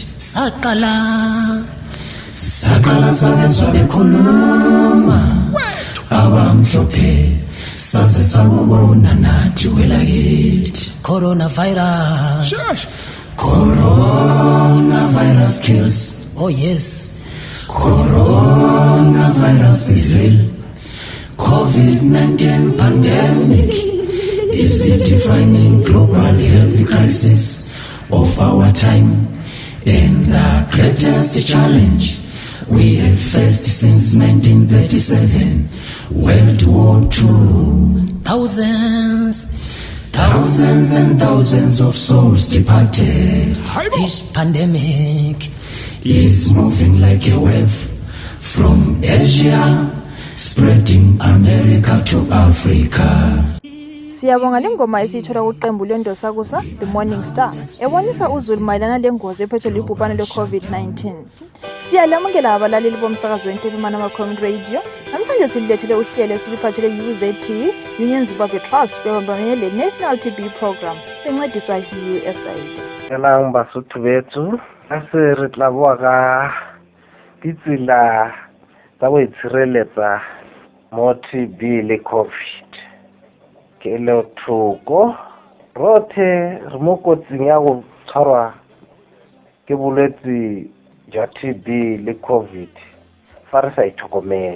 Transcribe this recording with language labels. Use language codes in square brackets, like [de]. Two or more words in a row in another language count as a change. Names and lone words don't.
[nd] Sakala sabezwa bekhuluma abamhlophe saze sakubona nathi welakithi. [en] Coronavirus kills. Oh yes, coronavirus is real. COVID-19 pandemic is the defining global health crisis of our time and the greatest challenge we have faced since 1937, World War II. Thousands and thousands of souls departed. This pandemic is moving like a wave from Asia, spreading America to Africa. [nd] Siyabonga lengoma esithola kuqembu lendosakusa The Morning Star ebonisa uzulu mayelana lengozi ephethwe libhubhane le-COVID-19. Siyalamukela abalaleli bomsakazo Ntepe-Manama Community Radio. Namhlanje sililethele uhlelo esiliphathele UZT Union Zimbabwe Trust bebambane le-National TB Program bencediswa yi-USAID. [tn] Elang basotho bethu ase re tla bua ka ditsela tsa go itshireletsa mo TB le COVID. Ke le thoko rothe re mo kotsing ya go tshwarwa ke bolwetse jwa TB le COVID fa re sa itlhokomele.